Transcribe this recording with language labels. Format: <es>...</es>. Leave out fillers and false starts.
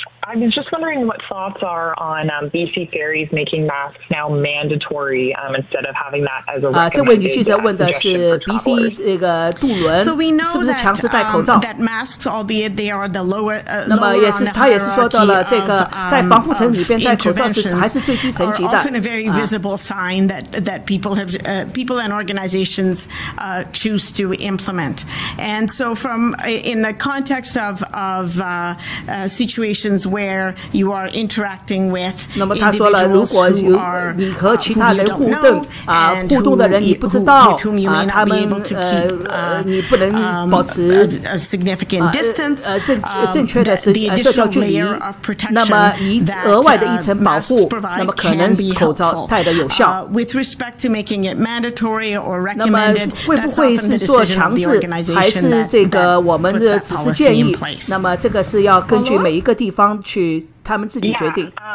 <en>I was just wondering what thoughts are on BC ferries making masks now mandatory instead of having that as a recommended</en> <zh>这位女记者问的是 BC 这个渡轮是不是强制戴口罩？</zh> <en>that masks, albeit they are the lower</en> <zh>那么他也是说到了这个在防护层里边戴口罩是还是最低层级的。</zh> <en>often a very visible sign that people and organizations choose to implement. And so in the context of situations where you are interacting with</en> <zh>那么他说了，如果你和其他人互动的人你不知道他们你不能保持</zh> <en>significant distance</en> <zh>正确的社交距离，那么额外的一层保护，那么可能口罩戴得有效。</zh> <en>With respect to making it mandatory or recommended,</en> <zh>那么会不会是做强制，还是这个我们的只是建议？那么这个是要根据每一个地方去他们自己决定。</zh>